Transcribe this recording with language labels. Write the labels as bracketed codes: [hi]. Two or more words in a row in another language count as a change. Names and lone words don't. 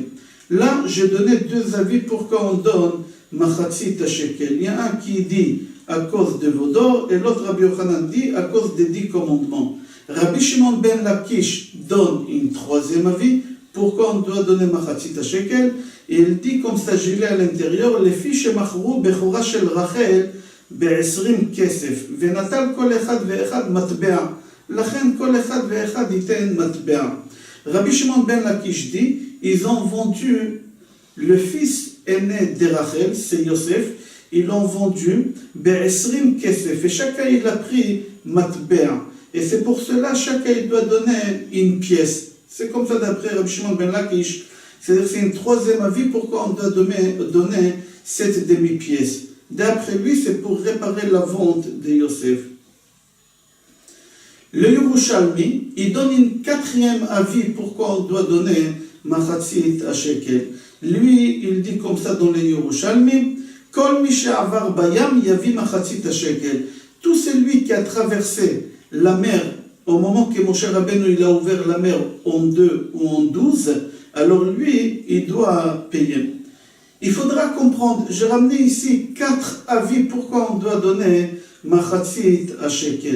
[fr] Là, j'ai donné 2 avis pourquoi on donne [he] מחצית שקל. [fr] Il y a un qui dit à cause de Vaudor et l'autre Rabbi Yochanan dit à cause des 10 commandements. Rabbi Shimon ben Lakish donne une 3e avis pourquoi on doit donner [he] מחצית שקל. [fr] Et il dit comme ça, j'ai lu à l'intérieur, les filles [he] שמכרו בכורה של רחל ב-20 כסף ונטל כל אחד ואחד מטבע, לכן כל אחד ואחד ייתן מטבע. [fr] Rabbi Shimon ben Lakish dit ils ont vendu le fils aîné de Rachel, c'est Yosef, ils l'ont vendu, [he] בעשרים כסף, [fr] et chacun il a pris Matber. Et c'est pour cela chacun il doit donner une pièce. C'est comme ça d'après Rabbi Shimon ben Lakish. C'est-à-dire c'est une 3e avis pourquoi on doit donner cette demi-pièce. D'après lui, c'est pour réparer la vente de Yosef. Le Yerushalmi, il donne une 4e avis pourquoi on doit donner [he] מחצית שקל. [fr] Lui, il dit comme ça dans le Yerushalmi, [he] כל מי שעבר בים יביא מחצית שקל. [fr] Tout celui qui a traversé la mer au moment que Moshe Rabbeinu il a ouvert la mer en 2 ou en 12, alors lui, il doit payer. Il faudra comprendre, j'ai ramené ici 4 avis pourquoi on doit donner [he] מחצית שקל.